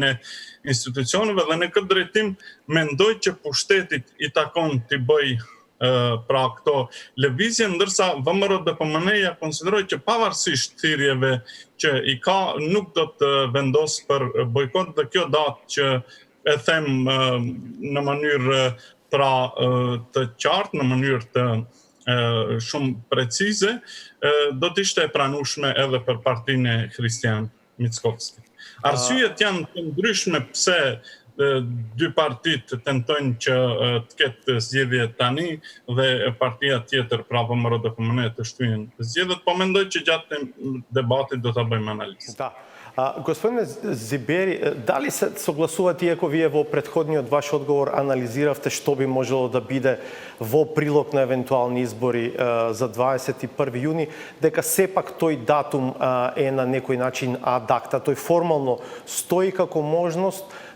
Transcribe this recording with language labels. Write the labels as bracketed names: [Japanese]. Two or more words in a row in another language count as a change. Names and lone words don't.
[Albanian] e institucioneve dhe në këtë drejtim mendoj që pushtetit i takon t'i bëj pra këto lëvizje, ndërsa VMRO DPMN-ja konsideroj që pavarësisht thirrjeve që i ka, nuk do të vendos për bojkot dhe kjo datë që e them në mënyrë pra të qartë, në mënyrë të shumë precize, do të ishte e pranueshme edhe për partinë e Kristian Mickovski. Arsyet janë të ndryshme pse dy partitë tentojnë që të ketë zgjedhje tani dhe partia tjetër, pra VMRO DPMN, të shtyjnë zgjedhjet, po mendoj që gjatë debatit do ta bëjmë analizë. [Macedonian] Da. Господине Зибери, да ли се согласувате, иако вие во претходниот ваш одговор анализиравте што би можело да биде во прилог на евентуални избори за 21 јуни, дека сепак тој датум е на некој начин [Latin] ad acta, [Macedonian] тој формално стои како можност,